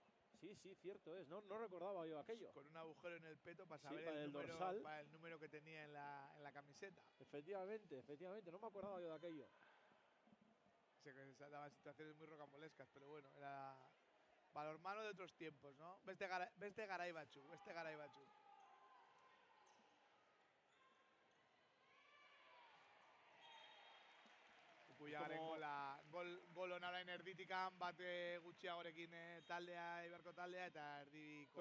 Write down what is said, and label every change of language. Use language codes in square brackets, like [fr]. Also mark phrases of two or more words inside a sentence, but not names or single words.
[es] Sí, cierto es. No recordaba yo aquello. Con un agujero en el peto para saber para el número que tenía en la camiseta. Efectivamente. No me acordaba yo de aquello. se daban situaciones muy rocambolescas, pero bueno, era balonmano de otros tiempos, ¿no? [eu] Beste garai batzuk. Ukuyagaren gol ona orain erditikan, bate gutxiagorekin taldea, Eibarko taldea, eta erdiko...